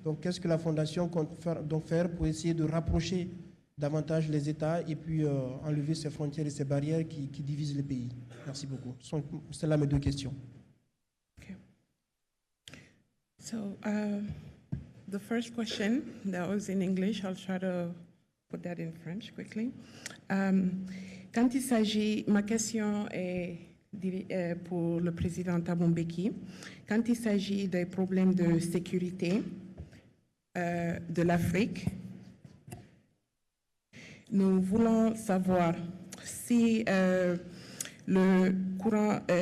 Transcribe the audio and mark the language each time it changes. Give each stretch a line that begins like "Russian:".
French: Donc qu'est-ce que la Fondation compte faire pour essayer de rapprocher davantage les États et puis enlever ces frontières et ces barrières qui divisent les pays? Merci beaucoup. C'est là mes 2 questions.
English: Okay. So, the first question, that was in English. I'll try to put that in French quickly.
French: Quand il s'agit, ma question est pour le président Thabo Mbeki. Quand il s'agit des problèmes de sécurité de l'Afrique, nous voulons savoir si le courant,